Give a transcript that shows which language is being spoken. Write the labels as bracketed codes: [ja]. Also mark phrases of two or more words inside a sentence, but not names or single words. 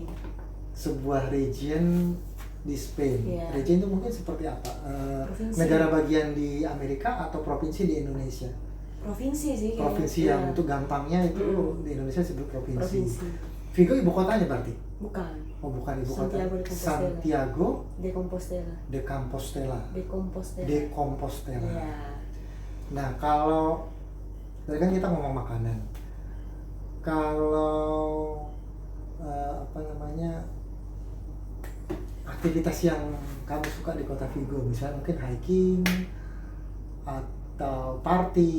[id] Sebuah region di Spain. Iya. Region itu mungkin seperti apa? Provinsi. Negara bagian di Amerika atau provinsi di Indonesia? Provinsi sih kayaknya. Provinsi yang Iya. untuk gampangnya itu di Indonesia disebut provinsi. Provinsi. Vigo ibu kotanya berarti? Bukan. Oh bukan ibu kota. Santiago de Compostela. Santiago De Compostela. de Compostela. De Compostela. De Compostela. Iya. Nah kalau tadi kan kita ngomong makanan. Kalau apa namanya aktivitas yang kamu suka di kota Vigo, misalnya mungkin hiking atau party